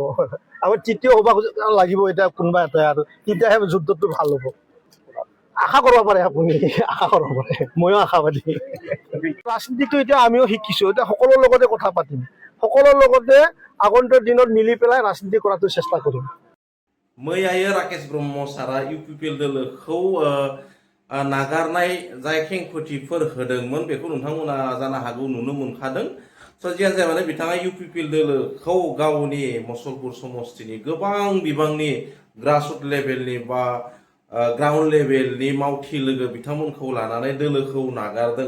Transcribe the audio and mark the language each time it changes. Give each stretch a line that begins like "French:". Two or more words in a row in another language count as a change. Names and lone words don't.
Assamese: আমাৰ তৃতীয় হ'ব লাগিব এতিয়া কোনোবা এটাই, আৰু তেতিয়াহে যুদ্ধটো ভাল হ'ব। আশা কৰিব পাৰে আপুনি, আশা কৰিব পাৰে, ময়ো আশাবাদী। ৰাজনীতিটো এতিয়া আমিও শিকিছো, এতিয়া সকলোৰ লগতে কথা পাতিম, সকলোৰ লগতে আগন্তুক দিনত মিলি পেলাই ৰাজনীতি কৰাটো চেষ্টা কৰিম।
Bodo: मैयायो राकेश ब्रह्म सारा इउपिपिएल दोलोखौ नागारनाय जाय खेंफोरथिफोर होदोंमोन बेखौ नोंथांमोना जानो हागौ नुनो मोनखादों। जियानो जाया मानो बिथाङा इउपिपिएल दोलोखौ गावनि मुसलपुर समस्तिनि गोबां बिबांनि
English: grassroot level
Bodo: बा
English: ground level
Bodo: मावथि लोगो बिथांमोनखौ लानानै दोलोखौ नागारदों।